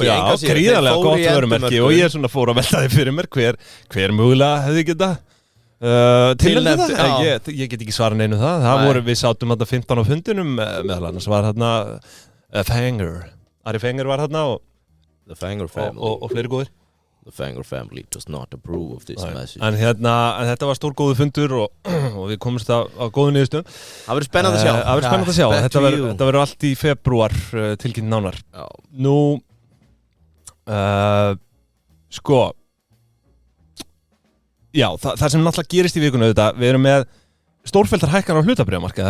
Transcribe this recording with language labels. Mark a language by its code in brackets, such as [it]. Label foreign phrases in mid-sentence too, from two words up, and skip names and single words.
[is] Já, gríðarlega gott vörumerki og ég svona fór að velta því fyrir mér hver mögulega hefði geta tilnæmt það. Ég get ekki svara neinu það við sátum þarna 15 á fundinum meðal annars var þarna Ari Fenger var þarna og The Fenger Family og fleiri góðir. [en] The Fenger Family does not approve of this message. [is] En þetta var stór góðu fundur og við komumst á góðu niðurstöðum. Það verður spennandi að sjá. Þetta verður allt í febrúar tilkynnt nánar. Já. Nú sko já, það sem náttúrulega gerist í vikunni auðvitað, við erum með stórfelldar hækkanir á hlutabréfamarkaði.